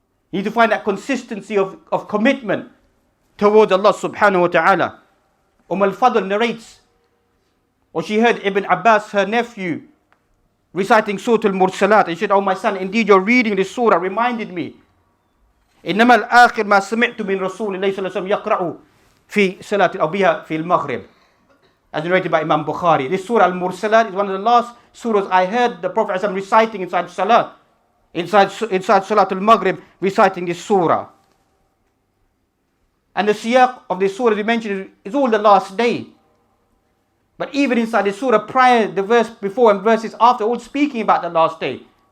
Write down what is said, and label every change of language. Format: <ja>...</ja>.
<en>You need to find that consistency of commitment towards Allah subhanahu wa ta'ala. Al-Fadl narrates, or she heard Ibn Abbas, her nephew, reciting Surah al-Mursalat. And she said, "Oh my son, indeed your reading this surah reminded me.</en> <ar>إنما الآخر ما سمعت من رسول الله صلى الله عليه وسلم يقرأ في صلاة أو بها في المغرب."</ar> <en>As narrated by Imam Bukhari. This surah al-Mursalat is one of the last surahs I heard the Prophet reciting inside Salah. Inside Salat al-Maghrib, reciting this surah. And the siyaq of this surah we mentioned is all the last day. But even inside the surah prior, the verse before and verses after, all speaking about the last day.</en>